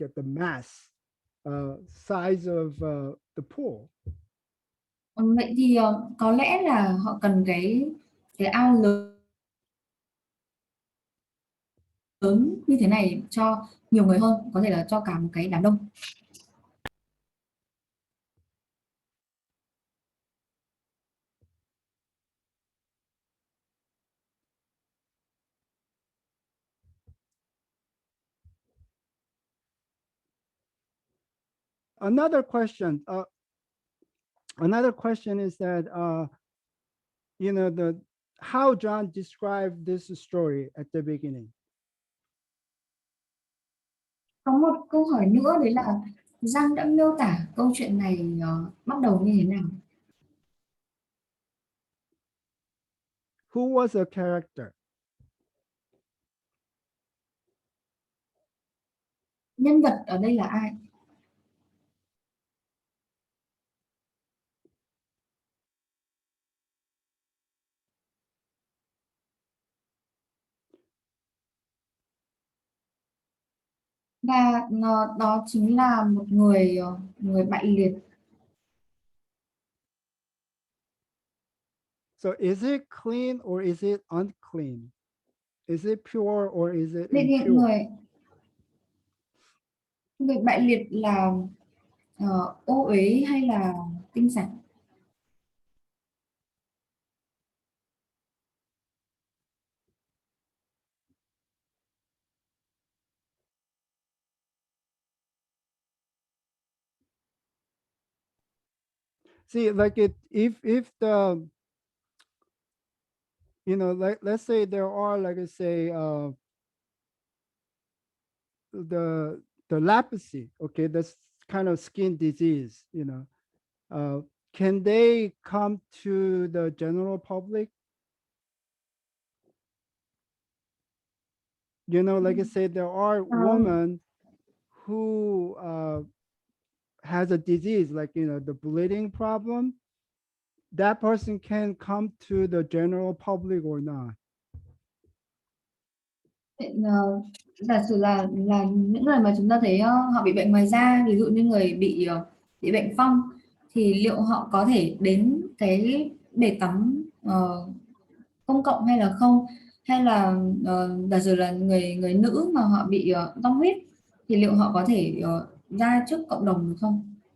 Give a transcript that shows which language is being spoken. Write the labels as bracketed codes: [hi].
[en] At the mass size of the pool. [vi] Vậy thì có lẽ là họ cần cái ao lớn như thế này cho nhiều người hơn, có thể là cho cả một cái đám đông. [en] another question. Another question is that the how John described this story at the beginning. [vi] Có một câu hỏi nữa đấy là Giang đã miêu tả câu chuyện này bắt đầu như thế nào? [en] Who was a character? [vi] Nhân vật ở đây là ai? Và đó chính là một người bại liệt. [en] So is it clean or is it unclean? Is it pure or is it [vi] Vậy thì [en] impure? [vi] người bại liệt là ô uế hay là tinh sạch? [en] See, like if the like let's say there are, like I say, the leprosy, okay, that's kind of skin disease, can they come to the general public? Like I said, there are Ờ, women who has a disease, like the bleeding problem. That person can come to the general public or not? [vi] giả sử là những người mà chúng ta thấy họ bị bệnh ngoài da, ví dụ như người bị bệnh phong, thì liệu họ có thể đến cái bể tắm công cộng hay là không, hay là giả sử là người người nữ mà họ bị tăng huyết thì liệu họ có thể ra trước cộng đồng được không?